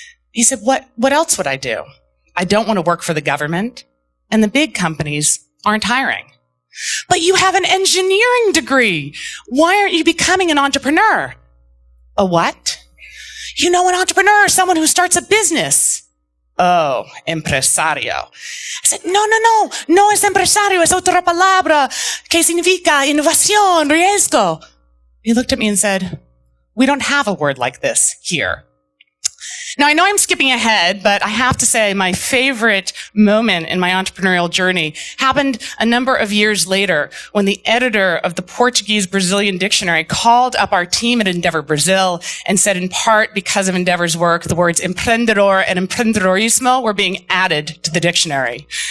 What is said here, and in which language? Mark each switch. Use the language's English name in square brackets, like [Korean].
[English] He said, what else would I do? I don't want to work for the government, and the big companies aren't hiring. But you have an engineering degree. Why aren't you becoming an entrepreneur? A what? You know, an entrepreneur is someone who starts a business. [Spanish] Oh, empresario. [English] I said, [Spanish] no es empresario, es otra palabra que significa innovación, riesgo. [English] He looked at me and said, we don't have a word like this here. Now, I know I'm skipping ahead, but I have to say my favorite moment in my entrepreneurial journey happened a number of years later when the editor of the Portuguese-Brazilian dictionary called up our team at Endeavor Brazil and said, in part because of Endeavor's work, the words empreendedor and empreendedorismo were being added to the dictionary.